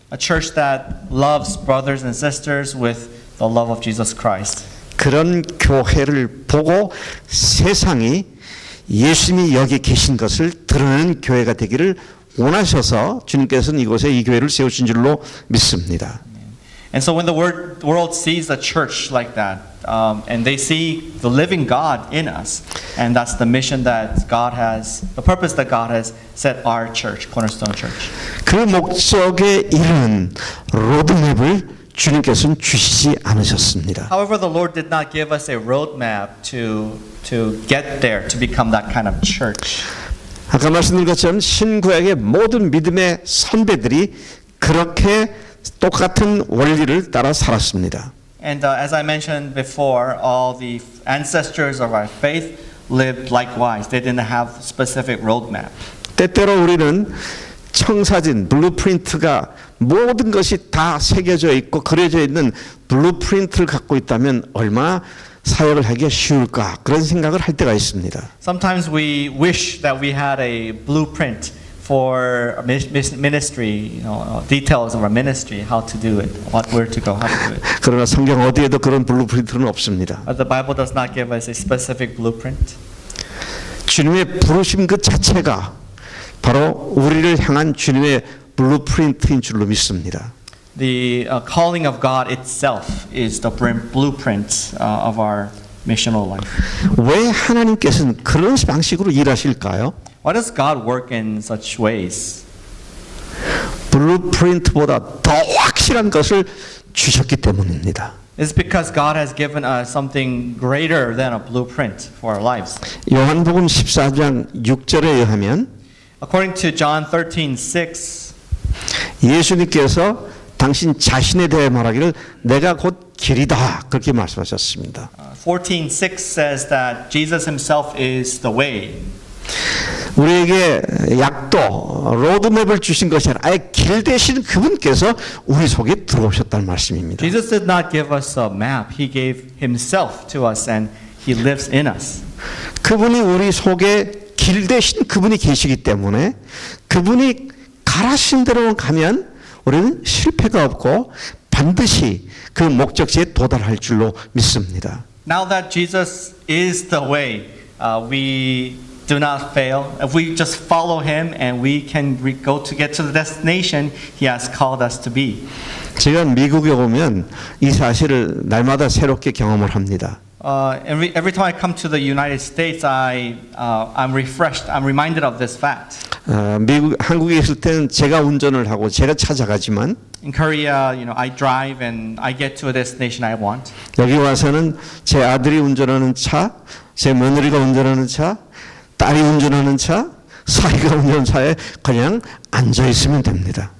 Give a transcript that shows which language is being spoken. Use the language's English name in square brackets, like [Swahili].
[English] A church that loves brothers and sisters with the love of Jesus Christ. [Korean] 그런 교회를 보고 세상이 예수님이 여기 계신 것을 드러내는 교회가 되기를 원하셔서 주님께서는 이곳에 이 교회를 세우신 줄로 믿습니다. [English] And so when the world sees a church like that, and they see the living God in us, and that's the mission that God has, the purpose that God has set our church, Cornerstone Church. [Korean] 그 목적에 이르는 로드맵을 주님께서는 주시지 않으셨습니다. [English] However, the Lord did not give us a roadmap to get there, to become that kind of church. [Korean] 아까 말씀드린 것처럼 신구약의 모든 믿음의 선배들이 그렇게 똑같은 원리를 따라 살았습니다. [English] And as I mentioned before, all the ancestors of our faith lived likewise. They didn't have specific roadmap. [Korean] 때때로 우리는 청사진, 블루프린트가 모든 것이 다 새겨져 있고 그려져 있는 블루프린트를 갖고 있다면 얼마나 사역을 하기가 쉬울까 그런 생각을 할 때가 있습니다. [English] Sometimes we wish that we had a blueprint for ministry, details of our ministry, how to do it, where to go, how to do it. [Korean] 그러나 성경 어디에도 그런 블루프린트는 없습니다. [English] But the Bible does not give us a specific blueprint. [Korean] 주님의 부르심 그 자체가 바로 우리를 향한 주님의 블루프린트인 줄로 믿습니다. [English] The calling of God itself is the blueprint of our missional life. [Korean] 왜 하나님께서는 그런 방식으로 일하실까요? [English] Why does God work in such ways? [Korean] 블루프린트보다 더 확실한 것을 주셨기 때문입니다. [English] It's because God has given us something greater than a blueprint for our lives. [Korean] 요한복음 14장 6절에 의하면 [English] According to John 13:6, [Korean] 예수님께서 당신 자신에 대해 말하기를 내가 곧 길이다 그렇게 말씀하셨습니다. [English] 14:6 says that Jesus himself is the way. [Korean] 우리에게 약도 로드맵을 주신 것이 아니라 아예 길 되신 그분께서 우리 속에 들어오셨다는 말씀입니다. [English] Jesus did not give us a map. He gave himself to us and he lives in us. [Korean] 그분이 우리 속에 길 되신 그분이 계시기 때문에 그분이 가라신 대로 가면 우리는 실패가 없고 반드시 그 목적지에 도달할 줄로 믿습니다. [English] Now that Jesus is the way, we do not fail. If we just follow him and we can go to get to the destination he has called us to be. [Korean] 제가 미국에 오면 이 사실을 날마다 새롭게 경험을 합니다. [English] Every time I come to the United States, I'm refreshed. I'm reminded of this fact. [Korean] 한국에 있을 때는 제가 운전을 하고 제가 찾아가지만 [English] In Korea, I drive and I get to a destination I want. [Korean] 여기 와서는 제 아들이 운전하는 차, 제 며느리가 운전하는 차, 딸이 운전하는 차, 사이가 운전하는 차에 그냥 앉아 있으면 됩니다.